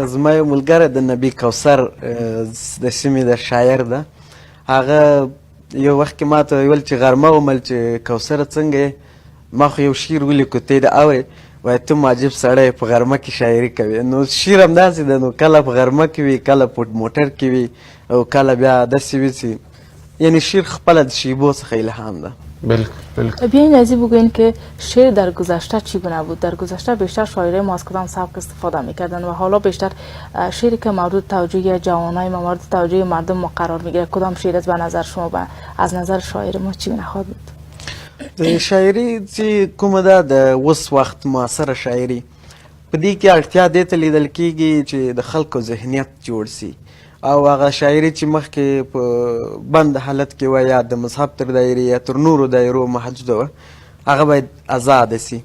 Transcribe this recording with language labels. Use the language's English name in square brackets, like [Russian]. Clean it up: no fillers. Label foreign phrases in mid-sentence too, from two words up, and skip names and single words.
[Pashto] زما یو ملګری د نبي کوثر د سیمې د شاعر ده، هغه یو وخت کې ما ته ویل چې غرمه ومل چې کوثره څنګه یې، ما خو یو شعر ولیکو ته یې د اورې، وایي ته عجیب سړی په غرمه کې شاعري کوي. نو شعر همداسې ده، نو کله په غرمه کې وي، کله په موټر کې وي او کله بیا داسې وي چې یعنی شعر خپله د شیبو څخه الهام ده. بالکل. [Persian] بیاین از این بگوین که شعر در گذشته چگونه بود؟ در گذشته بیشتر شاعرای ما از کدام سبک استفاده میکردن و حالا بیشتر شعری که مورد توجه جوانای ما مورد توجه مردم ما قرار میگیره، کدام شعر از به نظر شما از نظر شاعر ما چگونه خواهد بود؟ [Pashto] شاعري چې کومه ده د اوس وخت معاصره شاعري، په دې کې اړتیا دې ته لیدل کېږي چې د خلکو ذهنیت جوړ سي او هغه شاعري چې مخکې په بند حالت کې وه یا د مذهب تر دایرې یا تر نورو دایرو محدوده وه، هغه باید ازاده سي.